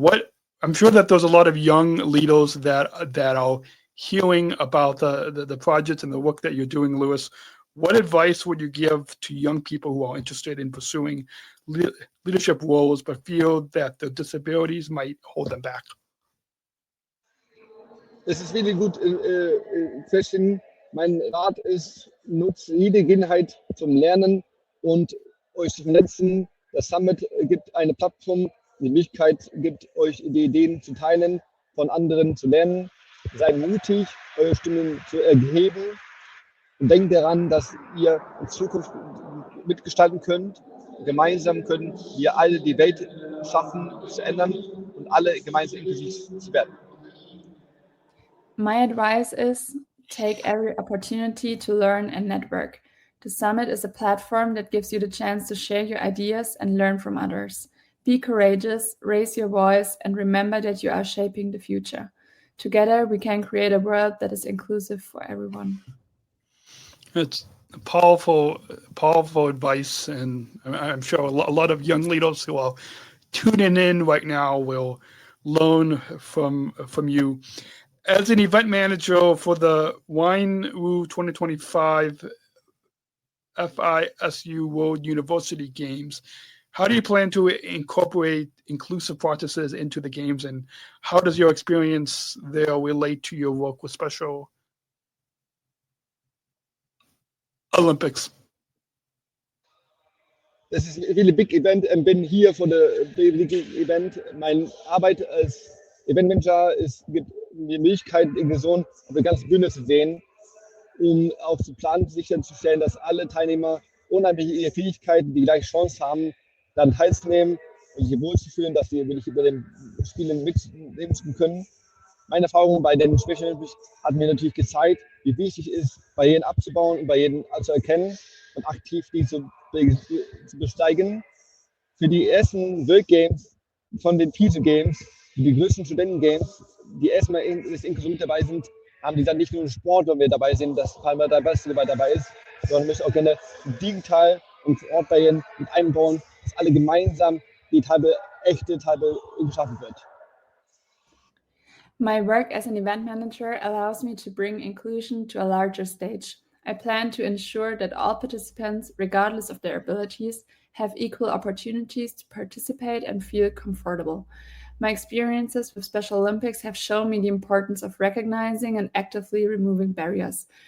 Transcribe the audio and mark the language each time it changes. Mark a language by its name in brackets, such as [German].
[English] What I'm sure that there's a lot of young leaders that are hearing about the projects and the work that you're doing, Lewis. What advice would you give to young people who are interested in pursuing leadership roles but feel that their disabilities might hold them back? [German] Das ist [English] really good question. [German] Mein Rat ist, nutzt jede Gelegenheit zum Lernen und euch zu vernetzen. Das Summit gibt eine Plattform, die Möglichkeit gibt, euch die Ideen zu teilen, von anderen zu lernen. Seid mutig, eure Stimmen zu erheben und denkt daran, dass ihr in Zukunft mitgestalten könnt. Gemeinsam können wir alle die Welt schaffen, zu ändern und alle gemeinsam inklusiv zu werden. [English] My advice is take every opportunity to learn and network. The summit is a platform that gives you the chance to share your ideas and learn from others. Be courageous, raise your voice, and remember that you are shaping the future. Together, we can create a world that is inclusive for everyone. It's powerful advice, and I'm sure a lot of young leaders who are tuning in right now will learn from you. As an event manager for the Turin2025 FISU World University Games, how do you plan to incorporate inclusive practices into the games, and how does your experience there relate to your work with Special Olympics? [German] Das ist ein [English] really big event. [German] Bin hier für das [English] big event. [German] Meine Arbeit als Eventmanager gibt mir die Möglichkeit, die Person auf der ganzen Bühne zu sehen, auch zu planen, sicherzustellen, dass alle Teilnehmer unabhängig ihrer Fähigkeiten die gleiche Chance haben, dann teilzunehmen und sich wohlzufühlen, dass sie wirklich über den Spielen mitnehmen können. Meine Erfahrung bei den Special Olympics hat mir natürlich gezeigt, wie wichtig es ist, Barrieren abzubauen und Barrieren zu erkennen und aktiv die zu besteigen. Für die ersten World Games von den FISU Games, die größten Studenten-Games, die erstmal inklusiv dabei sind, haben die dann nicht nur Sport, wenn wir dabei sind, dass Palmer dabei ist, sondern müssen auch gerne digital und vor Ort Barrieren mit einbauen, dass alle gemeinsam die echte Teilbe geschaffen wird. [English] My work as an event manager allows me to bring inclusion to a larger stage. I plan to ensure that all participants, regardless of their abilities, have equal opportunities to participate and feel comfortable. My experiences with Special Olympics have shown me the importance of recognizing and actively removing barriers.